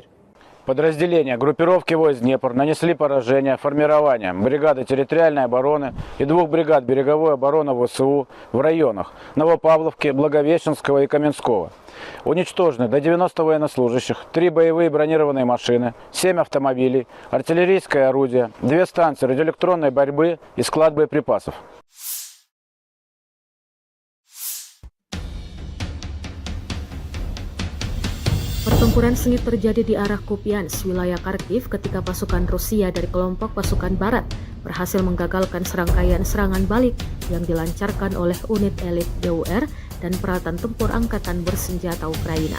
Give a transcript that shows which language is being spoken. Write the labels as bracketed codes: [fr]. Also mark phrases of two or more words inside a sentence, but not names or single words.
[ru] Подразделения группировки войск Днепр нанесли поражение формированием бригады территориальной обороны и 2 бригад береговой обороны ВСУ в районах Новопавловки, Благовещенского и Каменского. Уничтожены до 90 военнослужащих, 3 боевые бронированные машины, 7 автомобилей, артиллерийское орудие, 2 станции радиоэлектронной борьбы и склад боеприпасов. [id] Pertempuran Pertempuran sengit terjadi di arah Kupiansk, wilayah Kharkiv, ketika pasukan Rusia dari kelompok pasukan Barat berhasil menggagalkan serangkaian serangan balik yang dilancarkan oleh unit elit GUR dan peralatan tempur angkatan bersenjata Ukraina.